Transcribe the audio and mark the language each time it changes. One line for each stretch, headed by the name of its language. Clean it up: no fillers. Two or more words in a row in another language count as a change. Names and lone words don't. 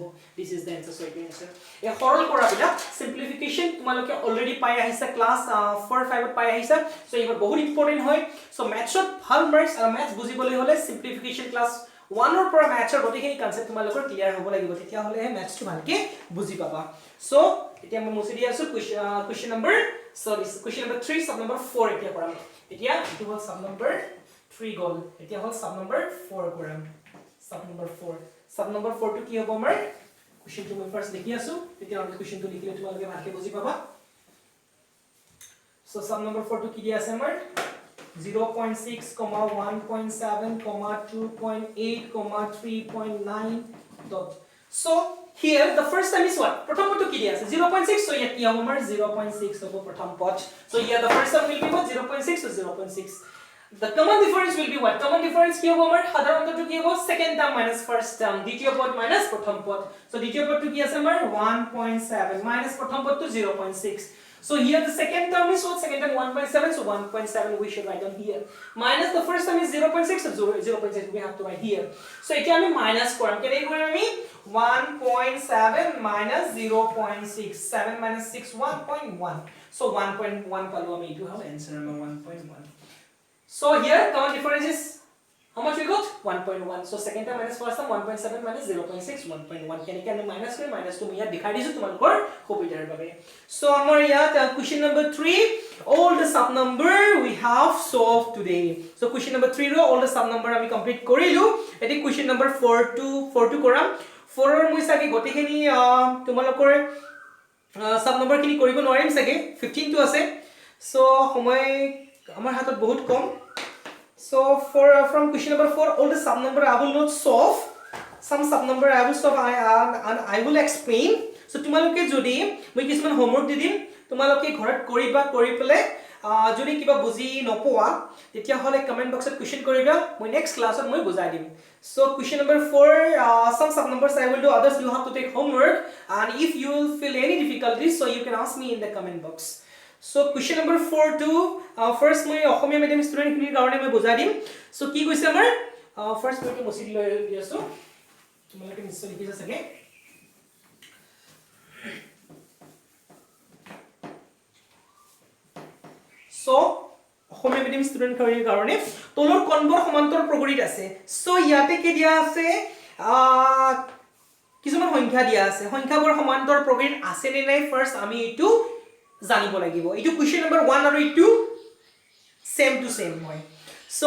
English: This is the answer so it answer
Assamese: এ সৰল কৰা বিলা simplification তোমালোকে already পাই আহিছা class 4 5 ত পাই আহিছা so এইবোৰ বহুত ইম্পৰ্টেন্ট হয় so mathsত ভাল মাৰ্কস আৰু maths বুজিবলৈ হলে
English: simplification class
Assamese: 1 ৰ পৰা mathsৰ গতিখিনি কনসেপ্ট তোমালোকৰ ক্লিয়াৰ হ'ব লাগিব তেতিয়া হলে mathsটো ভালকে বুজি পাবা. so এতিয়া মই মুছি দি আছো
English: question number 3 sub number 4
Assamese: এতিয়া কৰাম এতিয়া ইটো হ'ল
English: sub number 3
Assamese: গল এতিয়া হ'ল
English: sub number 4
Assamese: কৰাম
English: sub number 4
Assamese: টো কি হ'ব আমাৰ question টো মই ফাৰ্স্ট লিখি আছো তেতিয়া আমি question টো লিখিলে তোমালোকে ভালকে বুজি পাবা.
English: so sub number 4
Assamese: টো কি দিয়া আছে আমাৰ
English: 0.6 comma 1.7 comma 2.8 comma 3.9 dot. So here the first time is what
Assamese: প্ৰথম পদটো কি দিয়া আছে 0.6
English: so
Assamese: ইয়াত কি হ'ব আমাৰ 0.6 হ'ব প্ৰথম পদ
English: so here the first term will be what 0.6 so 0.6 the common difference will be what common difference
Assamese: কি হ'ব আমাৰ সাধাৰণ পদটো কি হ'ব
English: second term minus first term
Assamese: দ্বিতীয় পদ
English: minus
Assamese: প্ৰথম পদ
English: so
Assamese: দ্বিতীয় পদটো কি আছে আমাৰ 1.7
English: minus
Assamese: প্ৰথম পদটো 0.6
English: so here the second term is what second term 1.7 so 1.7 we should write down here minus the first term is 0.6 so 0.6 we have to write here so
Assamese: এতিয়া আমি minus কৰাম কেনে কৰিম আমি
English: 1.7 minus 0.6 7 minus 6 1.1 so 1.1
Assamese: পালো আমি এটো হ'ব
English: answer number 1.1. so here common difference is how much we got 1.1 so second term minus first term 1.7 minus 0.6 1.1
Assamese: কেনেকৈ আমি মাইনাস কৰি মাইনাস টো মই ইয়াত দেখাই দিছো তোমালোকৰ সুবিধাৰ বাবে. so আমাৰ ইয়াত
English: question number 3 all the sub number we have solved today so question number 3
Assamese: ৰ
English: all the sub number
Assamese: আমি কমপ্লিট কৰিলো এটি
English: question number 4
Assamese: টো কৰাম 4 ৰ মই সাকি গটিখিনি তোমালোকৰ
English: sub number
Assamese: খিনি কৰিব নোৱাৰিম সাকি 15 টো আছে so সময় আমাৰ হাতত বহুত কম.
English: so from question number 4 all the sub number I will not solve some sub number I will solve and I will explain
Assamese: so তোমালোকে যদি মই কিছুমান homework দি দিম তোমালোকে ঘৰত কৰিবা কৰি পেলে যদি কিবা বুজি নপোৱা তেতিয়া হলে
English: comment box
Assamese: কোৱেশ্চন কৰিবা মই
English: next class
Assamese: মই বুজাই দিম.
English: so question number 4 some sub numbers I will do others you have to take homework and if you will feel any difficulties so you can ask me in the comment box. so question number 4 to first
Assamese: মই অসমীয়া
English: medium student
Assamese: খিনিৰ কাৰণে মই বুজাই দিম. so কি কৈছে আমাৰ ফাৰ্স্ট মই মুছি লৈ দিছো তোমালোকে নিশ্চয় লিখিছা চাগে so অসমীয়া
English: medium student
Assamese: খিনিৰ কাৰণে তলৰ কোণবোৰ সমান্তৰ প্ৰগৰিত আছে so ইয়াতে কি দিয়া আছে কিছুমান সংখ্যা দিয়া আছে সংখ্যাবোৰ সমান্তৰ প্ৰকৃতিত আছে নে নাই ফাৰ্স্ট আমি এটো জানিব লাগিব এটো
English: question number 1
Assamese: আৰু এটো
English: same to same
Assamese: হয় সো